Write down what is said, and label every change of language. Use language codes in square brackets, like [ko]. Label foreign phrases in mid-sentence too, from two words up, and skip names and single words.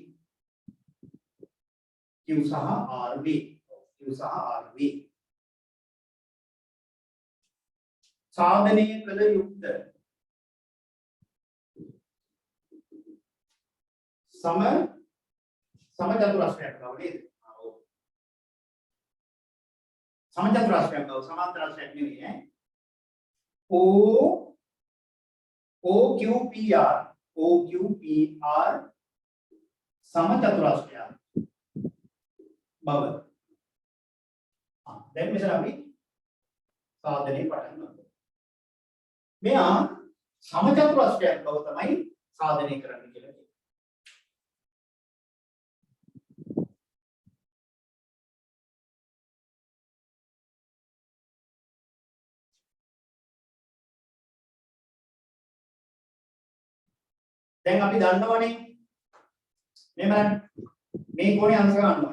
[si] Q සහ RB සාධනය කළ යුක්ත සමචතුරස්‍රයක් බව නේද? ඔව්. සමචතුරස්‍රයක් බව සමාන්තරස්‍රයක් නෙවෙයි ඈ. O OQPR समचतुरस्रයක් බව. දැන් මෙතන අපි සාධනය පටන් ගන්නවා. මෙයා समचतुरस्रයක් බව තමයි සාධනය කරන්න කියලා කියනවා. දැන් අපි දන්නවනේ මේ බලන්න මේ කෝණේ අංශක 90යි.